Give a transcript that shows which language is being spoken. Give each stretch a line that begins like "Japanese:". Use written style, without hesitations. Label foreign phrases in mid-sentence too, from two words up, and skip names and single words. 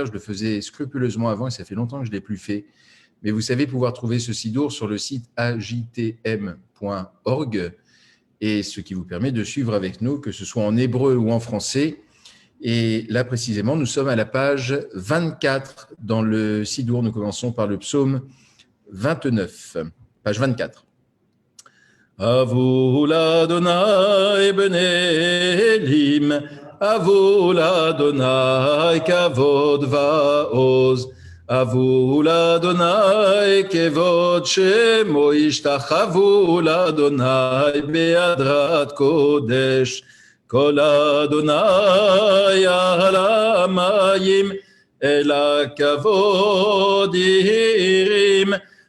French: Je le faisais scrupuleusement avant, et ça fait longtemps que je ne l'ai plus fait. Mais vous savez pouvoir trouver ce Sidour sur le site ajtm.org, et ce qui vous permet de suivre avec nous, que ce soit en hébreu ou en français. Et là, précisément, nous sommes à la page 24 dans le Sidour. Nous commençons par le psaume 29, page 24.
Hebrew: הבו ליהוה בני אלים הבו ליהוה כבוד ועז. הבו ליהוה כבוד שמו השתחוו ליהוה בהדרת קדש קול יהוה על המים אל הכבוד הרעים